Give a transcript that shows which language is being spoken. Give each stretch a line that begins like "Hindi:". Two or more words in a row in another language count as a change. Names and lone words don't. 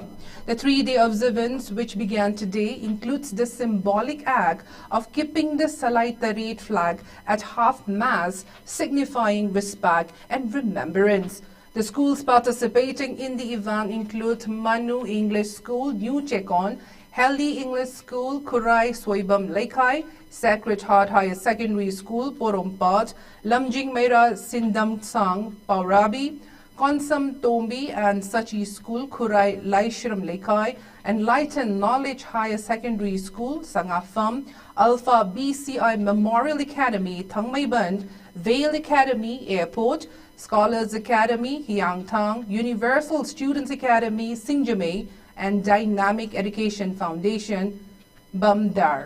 English: The three-day observance, which began today, includes the symbolic act of keeping the Salai Tarit flag at half-mast, signifying respect and remembrance. The schools participating in the event include Manu English School, New Chekon, Healthy English School, Kurai Soibam Laikai, Sacred Heart Higher Secondary School, Porompat, Lamjing Mera Sindam Sang, Paurabi, Konsam Tombi and Sachi School, Kurai Laishram Laikai, and Lighten Knowledge Higher Secondary School, Sangafam, Alpha BCI Memorial Academy, Thangmaiband, Vale Academy, Airport, Scholars Academy, Hyangtang, Universal Students Academy, Singjame, and Dynamic Education Foundation, Bamdar.